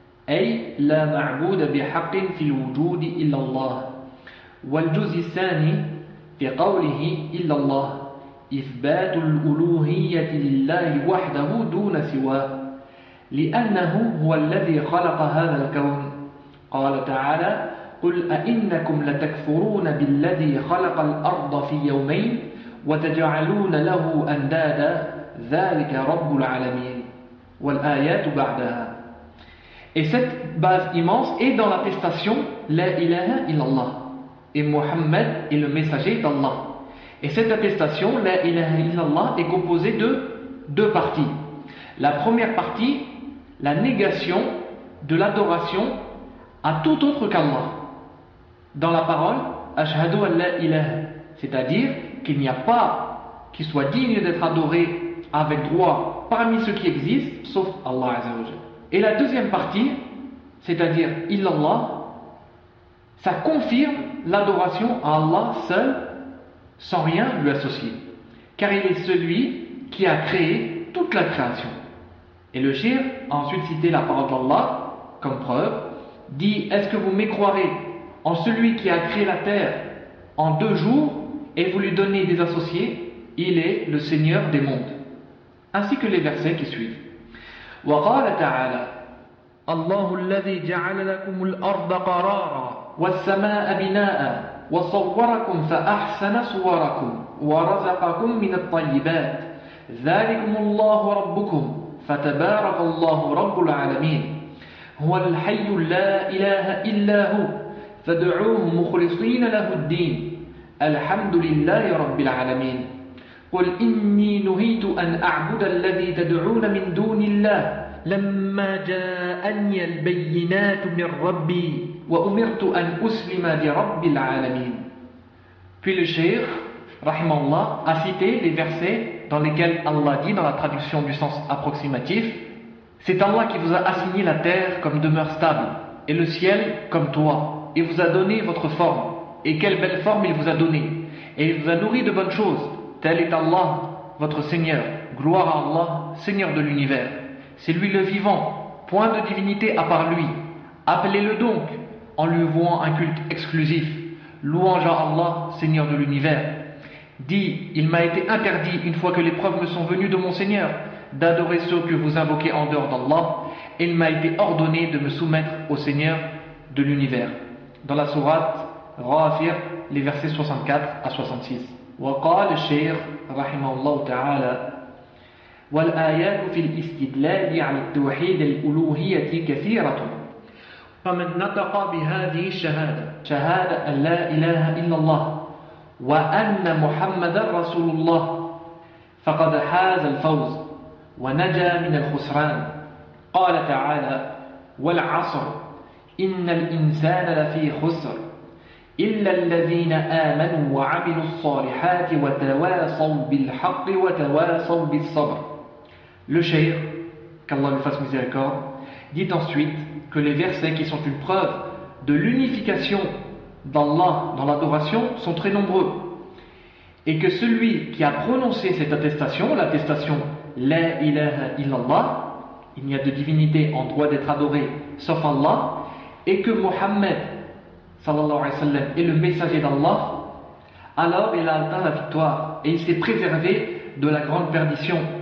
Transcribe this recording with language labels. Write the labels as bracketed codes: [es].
[ar] أي لا معبود بحق في الوجود إلا الله والجزء الثاني في قوله إلا الله إثبات الألوهية لله وحده دون سواه لأنه هو الذي خلق هذا الكون قال تعالى قل أئنكم لتكفرون بالذي خلق الأرض في يومين وتجعلون له أندادا ذلك رب العالمين والآيات بعدها [fr] Et cette base immense est dans l'attestation [ar] لا إله إلا الله [fr] et Mohammed est le messager d'Allah. Et cette attestation, [ar] la ilaha illallah, [fr] est composée de deux parties. La première partie, la négation de l'adoration à tout autre qu'Allah. Dans la parole, [ar] ashhadu an la ilaha, [fr] c'est-à-dire qu'il n'y a pas qui soit digne d'être adoré avec droit parmi ceux qui existent, sauf Allah [ar] azza wa jalla. [fr] Et la deuxième partie, c'est-à-dire illallah, ça confirme l'adoration à Allah seul, sans rien lui associer. Car il est celui qui a créé toute la création. Et le shir a ensuite cité la parole d'Allah comme preuve, dit « Est-ce que vous m'écroirez en celui qui a créé la terre en deux jours et vous lui donnez des associés ? Il est le Seigneur des mondes. » Ainsi que les versets qui suivent. [ar] « Wa qala ta'ala » الله الذي جعل لكم الأرض قرارا والسماء بناء وصوركم فأحسن صوركم ورزقكم من الطيبات ذلكم الله ربكم فتبارك الله رب العالمين هو الحي لا إله إلا هو، فدعوه مخلصين له الدين. الحمد لله رب العالمين. قل إني نهيت أن أعبد الذي تدعون من دون الله. لما جاءني البينات من ربي وأمرت أن أسلم لرب العالمين. [fr] Puis le Cheikh, rahimahullah, a cité les versets dans lesquels Allah dit, dans la traduction du sens approximatif, « C'est Allah qui vous a assigné la terre comme demeure stable, et le ciel comme toi, et vous a donné votre forme. Et quelle belle forme il vous a donnée. Et il vous a nourri de bonnes choses. Tel est Allah, votre Seigneur. Gloire à Allah, Seigneur de l'univers. C'est lui le vivant, point de divinité à part lui. Appelez-le donc, en lui vouant un culte exclusif. » Louange à Allah, Seigneur de l'univers. Dis, il m'a été interdit, une fois que les preuves me sont venues de mon Seigneur, d'adorer ceux que vous invoquez en dehors d'Allah, et il m'a été ordonné de me soumettre au Seigneur de l'univers. Dans la sourate Ghafir, les versets 64 à 66. [ar] وقال الشيخ رحمه الله تعالى والآيات في الاستدلال على التوحيد الألوهية كثيرة. فمن نطق بهذه الشهادة شهادة أن لا إله إلا الله وأن محمد رسول الله فقد حاز الفوز ونجا من الخسران. قال تعالى والعصر إن الإنسان لفي خسر إلا الذين آمنوا وعملوا الصالحات وتواصوا بالحق وتواصوا بالصبر. [fr] Le Cheikh, qu'Allah lui fasse miséricorde, dit ensuite que les versets qui sont une preuve de l'unification d'Allah dans l'adoration sont très nombreux, et que celui qui a prononcé cette attestation, l'attestation « [ar] La ilaha illallah [fr] » il n'y a de divinité en droit d'être adoré sauf Allah, et que Mohammed [ar] sallallahu alayhi wa sallam [fr] est le messager d'Allah, alors il a atteint la victoire et il s'est préservé de la grande perdition.